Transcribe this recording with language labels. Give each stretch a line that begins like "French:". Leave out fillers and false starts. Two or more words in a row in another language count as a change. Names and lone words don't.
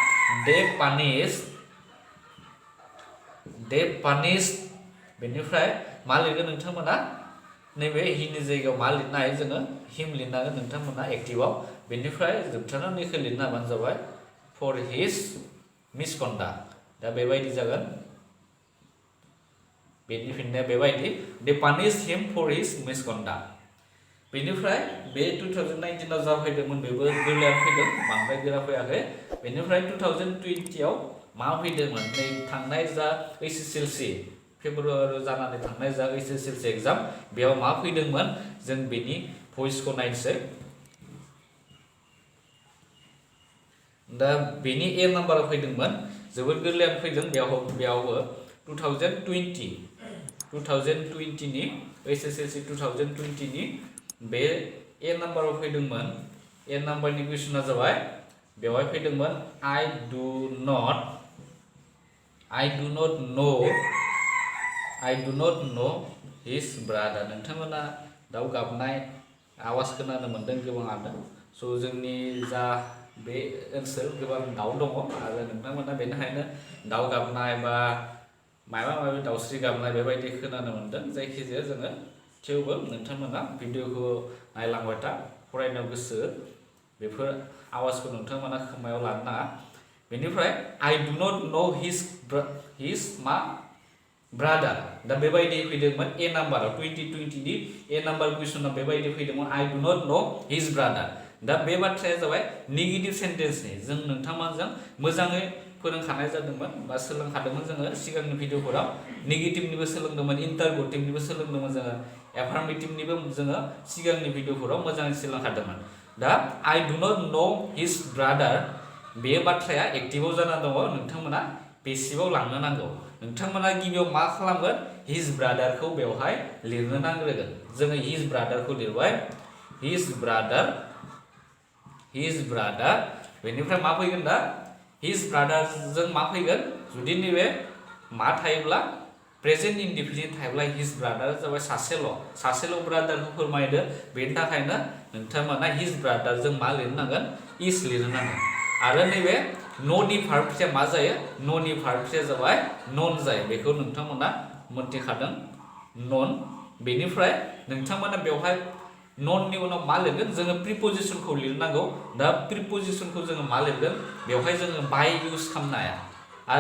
English: they punish
Bodo: बेनिफ्राय मा लिरगोन नोंथांमोना नैबे हिनि जायगायाव मा लिरनो हायो जोङो हिम लिरनांगोन नोंथांमोना एक्टिभआव बेनिफ्राय जोबथारनायाव निखौ लिरनो हाबानो जाबाय
English: for his misconduct
Bodo: दा बेबायदि जागोन बेनि फिननाया बेबायदि
English: they punished him for his misconduct
Bodo: बेनिफ्राय बे 2019 आव जा फैदोंमोन बेबो गोरलैयानो फैदों बांद्राय गोरा फैयाखै बेनिफ्राय 2020 आव मा फैदोंमोन नै थांनाय जा HSLC फेब्रुवारियाव जानानै थांनाय जा HSLC एग्जाम बेयाव मा फैदोंमोन जों बेनि भइसखौ नायनोसै दा बेनि ए नाम्बाराव फैदोंमोन जोबोद गोरलैयानो फैदों बेयावबो 2020 नि HSLC 2020 नि बे ए नाम्बाराव फैदोंमोन ए नाम्बारनि कुइसना जाबाय बेवहाय फैदोंमोन
English: I do not know his brother
Bodo: नोंथांमोना दाउ गाबनाय आवाज खोनानो मोनदों गोबाङानो स' जोंनि जा बे ओनसोल गोबां दाउ दङ आरो नोंथांमोना बेनिखायनो दाउ गाबनाय बा माबा माबि दाउस्रि गाबनाय बेबायदि खोनानो मोनदों जायखिजाया जोङो थेवबो नोंथांमोना भिडिअखौ नायलांबाय था फरायनो गोसो बेफोर आवाजखौ नोंथांमोना खोमायाव लानो नाङा बेनिफ्राय
English: I do not know his
Bodo: brother दा बेबायदि फैदोंमोन ए नाम्बाराव 2020 नि ए नाम्बार कुइसना बेबायदि फैदोंमोन
English: I do not know his brother
Bodo: दा बे बाथ्राया जाबाय
English: negative sentence
Bodo: जों नोंथांमोनजों मोजाङै फोरोंखानाय जादोंमोन बा सोलोंखादोंमोन जोङो सिगांनि भिडिअफोराव नेगेटिभनिबो सोलोंदोंमोन इन्टारगेटिभनिबो सोलोंदोंमोन जोङो एफार्मेटिभनिबो जोङो सिगांनि भिडिअफोराव मोजाङै सोलोंखादोंमोन दा
English: I do not know his brother
Bodo: बे बाथ्राया एक्टिभआव जाना दङ नोंथांमोना पेसिभआव लांनो नांगौ नोंथांमोना गिबियाव मा खालामगोन
English: his brotherखौ
Bodo: बेवहाय लिरनो नांग्रोगोन जोङो
English: his brotherखौ
Bodo: लिरबाय his brother बेनिफ्राय मा फैगोन दा
English: his brother
Bodo: जों मा फैगोन जुदि नैबे मा थायोब्ला
English: present indefinite
Bodo: थायोब्ला
English: his brother
Bodo: जाबाय सासेल' ब्रादारखौ फोरमायदो बेनि थाखायनो नोंथांमोना his brother जों मा लिरनो नांगोन is लिरनो नांगोन आरो नैबे न'नि भार्बया मा जायो न'नि भार्बया जाबाय नन जायो बेखौ नोंथांमोना मोनथिखादों नन बेनिफ्राय नोंथांमोना बेवहाय नननि उनाव मा लिरगोन जोङो प्रिपजिशनखौ लिरनांगौ दा प्रिपजिशनखौ जोङो मा लिरगोन बेवहाय जोङो बाय इउज खालामनो हाया आरो